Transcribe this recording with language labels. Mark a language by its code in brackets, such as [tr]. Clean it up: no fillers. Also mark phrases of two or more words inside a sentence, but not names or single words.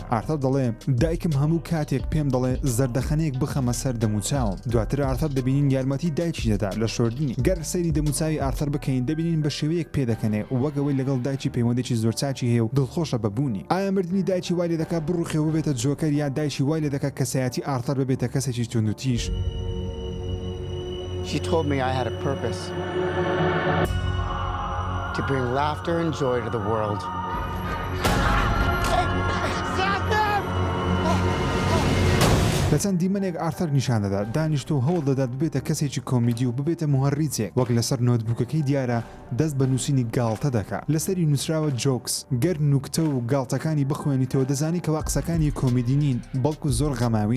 [ckb] ئارتەر دەڵێ دایکم هەموو کاتێک پێم دەڵێ زەردەخەنەیەک بخەمە سەر دەموچاوم. دواتر ئارتەر دەبینین یارمەتی دایکی دەدا لە شۆردنی. گەر سەیری دەموچاوی ئارتەر بکەین دەبینین بە شێوەیەک پێدەکەنێ وەگەوەی لەگەڵ دایکی پەیوەندێکی زۆر چاکی هەیە و دڵخۆشە بەبوونی. ئایا مردنی دایکی وای لێ دەکات بڕوخێ ببێتە جۆکەر یا دایکی وای لێ دەکات کەسایەتی ئارتەر ببێتە کەسێکی توندوتیش؟ [en] She told me I had a purpose to bring laughter and joy to the world. [ckb] لە چەند دیمەنێک ئارتەر نیشان دەدا دانیشتۆ هەوڵ دەدات ببێتە کەسێکی کۆمیدی و ببێتە مهەڕیجێک وەک لەسەر نۆتبووکەکەی دیارە دەست بە نووسینی گاڵتە دەکات. لەسەری نووسراوە جۆکس گەر نوکتە و گاڵتەکانی بخوێنیتەوە دەزانی کەوا قسەکانی کۆمیدی نین بەڵکو زۆر غەماوین.